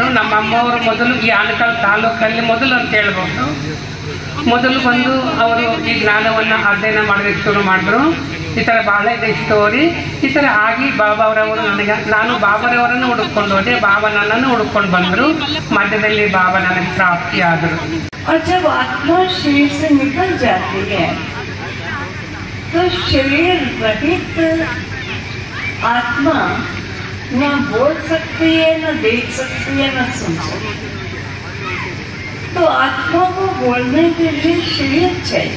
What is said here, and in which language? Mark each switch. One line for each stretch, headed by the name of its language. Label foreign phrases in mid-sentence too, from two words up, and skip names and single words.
Kannada: ನಮ್ಮ ಅಮ್ಮವರು ಮೊದಲು ಈ ಆನಕಲ್ ತಾಲೂಕಲ್ಲಿ ಮೊದಲು ಅಂತ ಹೇಳ್ಬೋದು, ಮೊದಲು ಬಂದು ಅವರು ಈ ಜ್ಞಾನವನ್ನು ಅಧ್ಯಯನ ಮಾಡೋದಕ್ಕೆ ಶುರು ಮಾಡಿದ್ರು. ಈ ಥರ ಭಾಳ ಇದೆ ಸ್ಟೋರಿ. ಈ ಥರ ಆಗಿ ಬಾಬಾರವರು ನಾನು ಬಾಬಾರವರನ್ನು ಹುಡುಕೊಂಡು ಹೋದೆ, ಬಾಬಾ ನನ್ನನ್ನು ಹುಡುಕೊಂಡು ಬಂದರು. ಮಧ್ಯದಲ್ಲಿ ಬಾಬಾ ನನಗೆ ಪ್ರಾಪ್ತಿ ಆದರು.
Hindi: और जब आत्मा शरीर से निकल जाती है तो शरीर रहित आत्मा न बोल सकती है, न देख सकती है, न सुन सकती है। तो आत्मा को बोलने के लिए शरीर चाहिए।